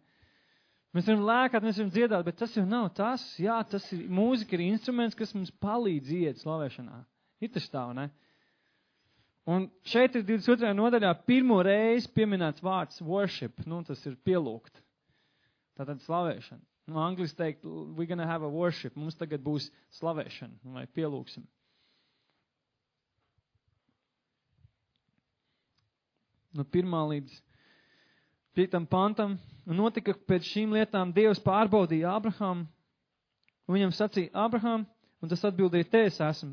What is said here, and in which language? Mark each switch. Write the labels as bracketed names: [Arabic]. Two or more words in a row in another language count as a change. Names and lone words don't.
[Latvian] Mēs varam lēkāt, mēs varam dziedāt, bet tas jau nav tas. Jā, tas ir, mūzika ir instruments, kas mums palīdz iet slavēšanā. Ir tas tā, vai ne? Un šeit ir 22. nodaļā pirmo reizi pieminēts vārds worship. Tas ir pielūgt. Tātad slavēšana. Angliski teikt, [English] we're gonna have a worship. [Latvian] Mums tagad būs slavēšana, vai pielūgsim. No 1. līdz 5. pantam. Notika pēc šīm lietām Dievs pārbaudīja Abrahamu. Un viņam sacīja, Abraham, un tas atbildēja, te es esmu.